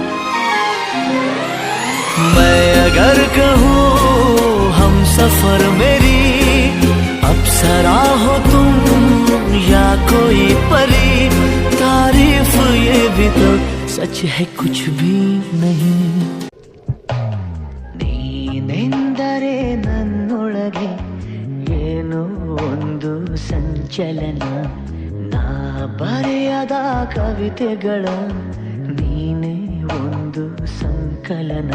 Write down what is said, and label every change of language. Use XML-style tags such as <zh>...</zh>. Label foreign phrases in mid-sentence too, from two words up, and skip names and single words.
<hi>मैं अगर कहूँ हम सफर मेरी अप्सरा हो तुम या कोई परी, तारीफ ये भी तो सच है कुछ भी नहीं।</hi> <kn>ನೀನೆಂದರೆ ನನ್ನೊಳಗೆ ಏನೋ ಒಂದು ಸಂಚಲನ, ನಾ ಬರೆಯದ ಕವಿತೆಗಳ ನೀನೇ ಒಂದು ಸಂಕಲನ।</kn>